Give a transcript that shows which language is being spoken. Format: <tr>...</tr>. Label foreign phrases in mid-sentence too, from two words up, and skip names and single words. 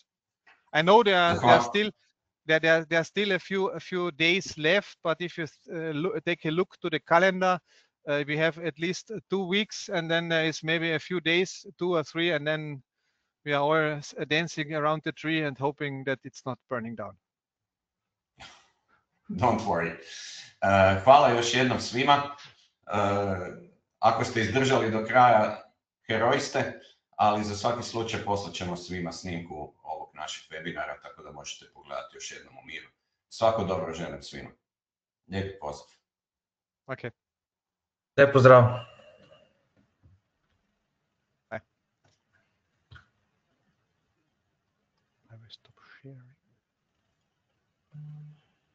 <en>I know there are still a few days left, but if you take a look to the calendar, we have at least 2 weeks, and then there is maybe a few days, 2 or 3, and then we are all dancing around the tree and hoping that it's not burning down. Don't worry.</en> <hr>Hvala još jednom svima. Ako ste izdržali do kraja, heroji ste, ali za svaki slučaj poslat ćemo svima snimku ovog našeg webinara, tako da možete pogledati još jednom u miru. Svako dobro želim svima. Lijep pozdrav. Ok. Lijep pozdrav.</hr> <en>Bye. I will stop sharing.</en>